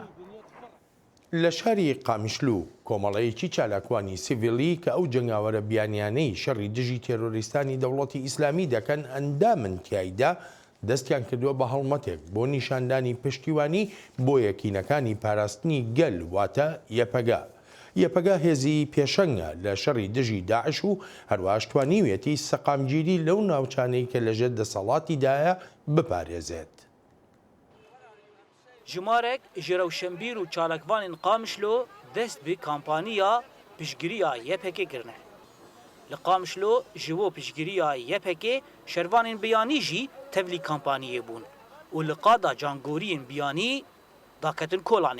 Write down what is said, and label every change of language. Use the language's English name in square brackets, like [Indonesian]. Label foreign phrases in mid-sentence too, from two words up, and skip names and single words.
[Central Kurdish] لە شاری قامیشلو کۆمەڵەیەکی چالاکوانی سیڤیلی کە ئەو جنگاوەرە بیانیانەی شەڕی دژی تێرۆریستانی دەوڵەتی ئیسلامی دەکەن ئەندامن تایدا دەستیان کردووە بە هەڵمەتێک بۆ نیشاندانی پشتیوانی بۆ یەکینەکانی پاراستنی گەل واتە یەپەگا. یەپەگا هێزی پێشەنگە لە شەڕی دژی داعش و هەروەها توانیوێتی سەقامگیری لەو ناوچانەی کە لەژێر دەسەڵاتیدایە بپارێزێت. [Kurdish] ژمارێک ji rewşenbîr û çalakvanên Qamişlo dest bi kampaniya piştgiriya YPG kirine. Li Qamişlo ji bo piştgiriya YPG şervanên biyanî jî tevlî kampaniyê bûn û li qada cangoriyên biyanî daketin kolanê.